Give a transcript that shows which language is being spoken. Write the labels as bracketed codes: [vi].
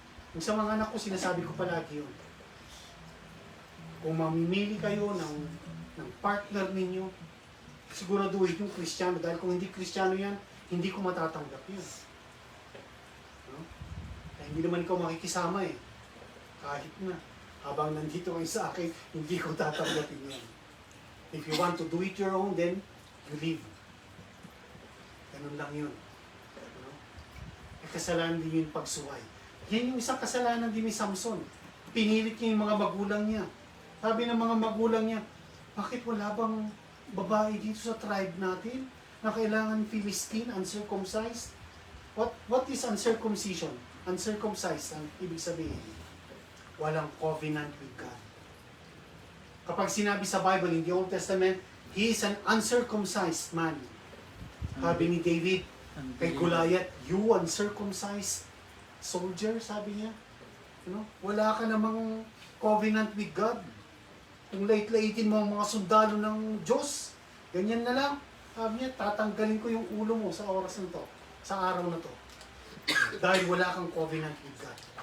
[tl] Yung sa mga anak ko, sinasabi ko palagi yun. Kung mamimili kayo ng partner ninyo, siguraduhin yung Kristiyano. Dahil kung hindi Kristiyano yan, hindi ko matatanggap yun. No? Kaya hindi naman ikaw makikisama eh. Kahit na. Habang nandito kayo sa akin, hindi ko tatanggapin yan. [en] If you want to do it your own, then you leave. [tl] Ganun lang yun. No? Eh, kasalanan din yung pagsuway. Yan yung isang kasalanan din ni Samson. Pinilit niya yung mga magulang niya. Sabi ng mga magulang niya, bakit wala bang babae dito sa tribe natin na kailangan Philistine, uncircumcised? [en] What is uncircumcision? Uncircumcised, [tl] ang ibig sabihin, walang [en] covenant with God. [tl] Kapag sinabi sa [en] Bible, in the Old Testament, he is an uncircumcised man. [tl] Sabi ni David kay Goliath, [en] you uncircumcised soldier, [tl] sabi niya. Wala ka namang [en] covenant with God. [tl] Kung lait-laitin mo ang mga sundalo ng Diyos, ganyan na lang. Sabi niya, tatanggalin ko yung ulo mo sa oras na to, sa araw na to. Dahil wala kang [en] covenant with God.